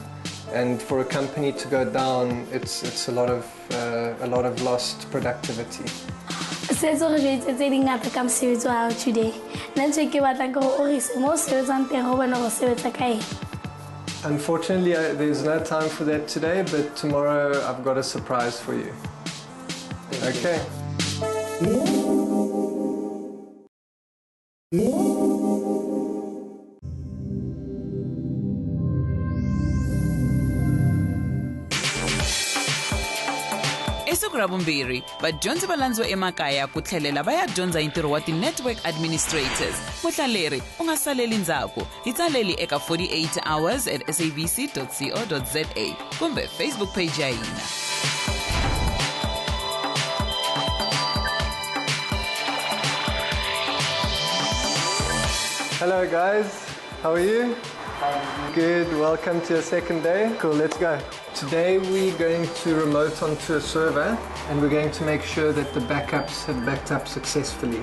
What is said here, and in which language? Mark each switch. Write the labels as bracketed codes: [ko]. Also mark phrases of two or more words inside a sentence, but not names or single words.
[en] And for a company to go down, it's a lot of lost productivity. Today. Unfortunately, there's no time for that today, but tomorrow I've got a surprise for you. Okay. [ts] Rabumbiri, vadyondzi va landziwa emakaya ku tlhelela va ya dyondza hi ntirho wa [en] ti-network administrators. [ts] Mutlaleri u nga saleli ndzhaku, hi tsaleli eka [en] 48 hours at sabc.co.za [ts] kumbe Facebook page ya hina. [en] Hello guys, how are you? Good, welcome to your second day. Cool, let's go. Today we're going to remote onto a server and we're going to make sure that the backups have backed up successfully.